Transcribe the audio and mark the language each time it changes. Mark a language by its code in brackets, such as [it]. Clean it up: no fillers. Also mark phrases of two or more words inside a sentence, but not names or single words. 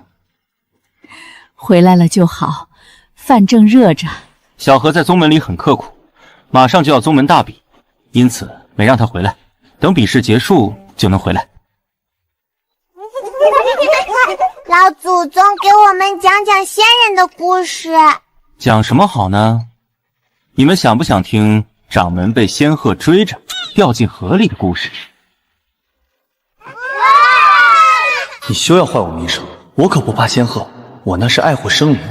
[zh] 回来了就好，饭正热着。小何在宗门里很刻苦，马上就要宗门大比，因此没讓他回来，等比试結束就能回来。老祖宗给我們講講仙人的故事。講什麼好呢？你們想不想聽掌門被仙鶴追着掉進河裡的故事？你休要壞我名聲，我可不怕仙鶴，我那是愛護生靈。